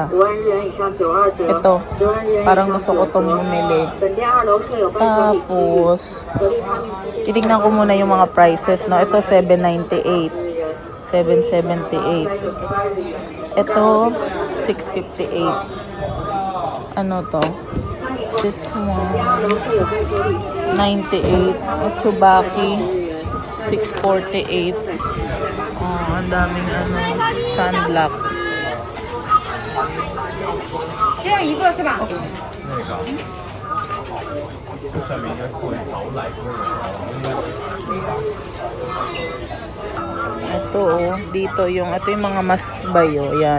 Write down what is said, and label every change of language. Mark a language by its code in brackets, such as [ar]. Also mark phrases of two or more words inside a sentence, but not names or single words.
[tl] Ito, parang gusto ko itong bumili. Tapos, titignan ko muna yung mga prices. No? Ito, 798. 778. Ito, 658. Ano to? [en] This one, 98. [tl] Otsubaki, 648. Oh, ang daming sunblock. [zh] 只有一个是吧？ [tl] Ito dito yung mga mas bayo, yan.